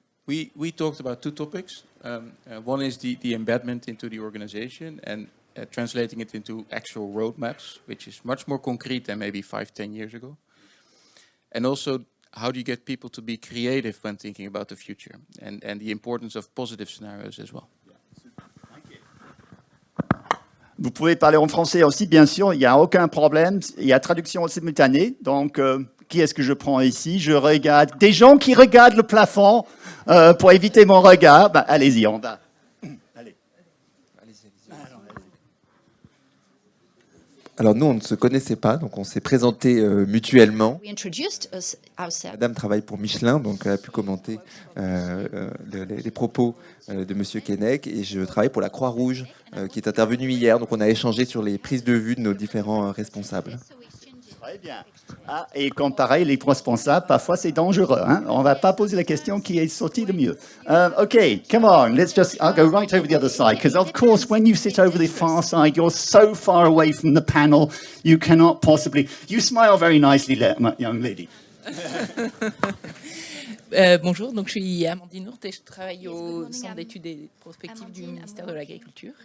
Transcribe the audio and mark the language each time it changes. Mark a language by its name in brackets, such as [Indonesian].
[English] we talked about two topics. One is the embedment into the organization and translating it into actual roadmaps, which is much more concrete than maybe 5-10 years ago. And also, how do you get people to be creative when thinking about the future, and the importance of positive scenarios as well. [French] Vous pouvez parler en français aussi, bien sûr, il n'y a aucun problème. Il y a traduction simultanée. Donc, qui est-ce que je prends ici? Je regarde des gens qui regardent le plafond pour éviter mon regard. Ben, allez-y, on va. Allez. Alors nous, on ne se connaissait pas, donc on s'est présenté mutuellement. Madame travaille pour Michelin, donc elle a pu commenter les propos de Monsieur Queinnec, et je travaille pour la Croix-Rouge, qui est intervenue hier, donc on a échangé sur les prises de vue de nos différents responsables. Très bien. Ah, et comme pareil, les responsables, parfois c'est dangereux. Hein? On ne va pas poser la question qui est sorti le mieux. [English] OK, come on, I'll go right over the other side, because of course, when you sit over the far side, you're so far away from the panel, you cannot possibly... You smile very nicely, young lady. [French] Bonjour, donc je suis Amandine Nourte et je travaille au Centre d'études et prospectives du ministère de l'Agriculture.